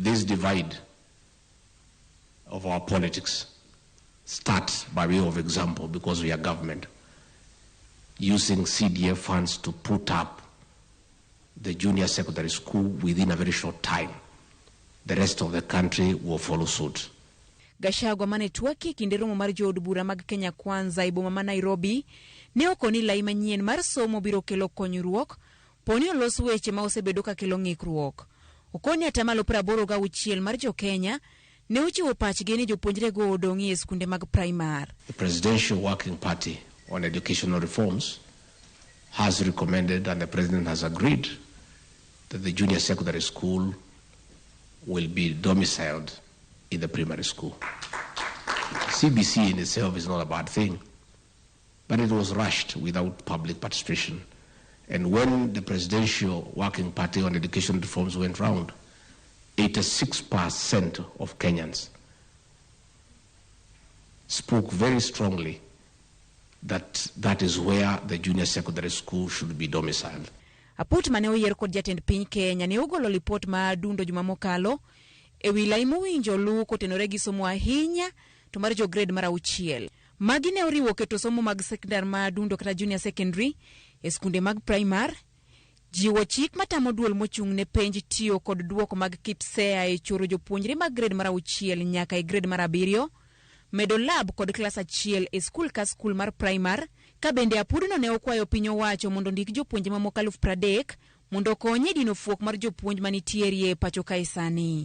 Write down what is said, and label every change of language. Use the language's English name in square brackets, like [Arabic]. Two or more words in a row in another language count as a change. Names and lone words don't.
[English] If this divide of our politics start by way of example, because we are government, using CDF funds to put up the junior secondary school within a very short time. The rest of the country will follow suit. [Luo (Kenya and Tanzania)] Gachagua mane twaki kinde romo mar jood bura mag Kenya Kwanza e boma ma Nairobi ne okoni lai manyien mar somo biro kelo konyruok poni olos weche ma osebedo ka kelo ng'ikruok. Okoni atamalo 86 mar jo Kenya ne ochiwo pachgi ni jopuonjre go odong'i e skunde mag primar. [English] The Presidential Working Party on Educational Reforms has recommended, and the President has agreed, that the junior secondary school will be domiciled in the primary school. CBC in itself is not a bad thing, but it was rushed without public participation. And when the Presidential Working Party on Education Reforms went round, 86% of Kenyans spoke very strongly that that is where the junior secondary school should be domiciled. [Luo (Kenya and Tanzania)] Aput mane oyier kod jatend piny Kenya ne ogolo lipot ma dundo juma mokalo e wi lai mowinjo luw kotenore gi somo ahinya to mar jo grade mar 6. Magi ne oriwo keto somo mag sekondar ma dundo kata [English] junior secondary [Luo (Kenya and Tanzania)] e skunde mag primar, jiwo chik matamo duol mochung' ne penj tiyo kod duoko mag KIPSEA e choro jopuonjre mag grade mar 6 nyaka e grade mar 7, medo lab kod klas 1 e skul ka skul mar primar, ka bende apudno ne okwayo piny owacho mondo ndik jopuonje mamoko 30,000 mondo konye dino fuok mar jopuonj manitiere e pacho kae sani.